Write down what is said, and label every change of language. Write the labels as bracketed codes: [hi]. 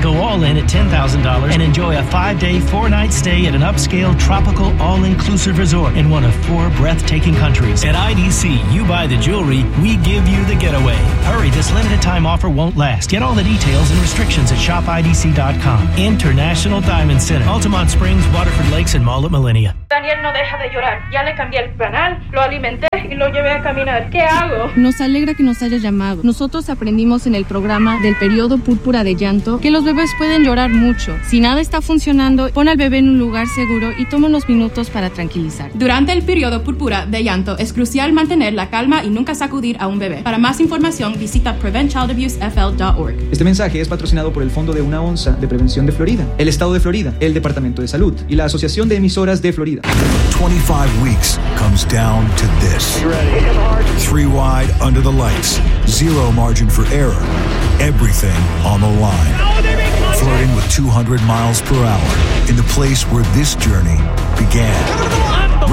[en] Go all in at $10,000 and enjoy a 5-day, 4-night stay at an upscale tropical all-inclusive resort in one of 4 breathtaking countries. At IDC, you buy the jewelry, we give you the getaway. Hurry, this limited time offer won't last. Get all the details and restrictions at shopidc.com. International Diamond Center, Altamont Springs, Waterford Lakes, and all at Millennia. [es] Daniel no deja de llorar. Ya le cambié el panal, lo alimenté no llevé a caminar. ¿Qué hago? Nos alegra que nos haya llamado. Nosotros aprendimos en el programa del periodo púrpura de llanto que los bebés pueden llorar mucho. Si nada está funcionando, pon al bebé en un lugar seguro y toma unos minutos para tranquilizar. Durante el periodo púrpura de llanto, es crucial mantener la calma y nunca sacudir a un bebé. Para más información, visita PreventChildAbuseFL.org. Este mensaje es patrocinado por el Fondo de Una Onza de Prevención de Florida, el Estado de Florida, el Departamento de Salud y la Asociación de Emisoras de Florida. [en] 25 weeks comes down to this. Three wide under the lights. Zero margin for error. Everything on the line. Flirting with 200 miles per hour in the place where this journey began.